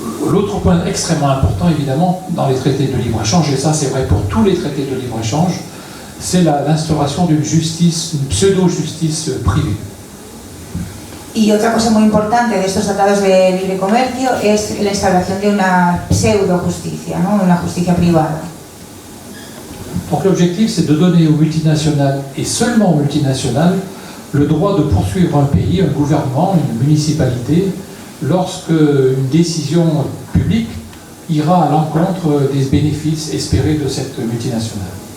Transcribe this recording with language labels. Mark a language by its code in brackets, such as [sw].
[fr] L'autre point extrêmement important, évidemment, dans les traités de libre-échange, et ça c'est vrai pour tous les traités de libre-échange, c'est l'instauration d'une justice, une pseudo-justice privée. [es] Y otra cosa muy importante de estos tratados de libre comercio es la instauración de una pseudo-justicia, ¿no? Una justicia privada. [fr] Donc l'objectif c'est de donner aux multinationales, et seulement aux multinationales, le droit de poursuivre un pays, un gouvernement, une municipalité, lorsque une décision publique ira à l'encontre des bénéfices espérés de cette multinationale.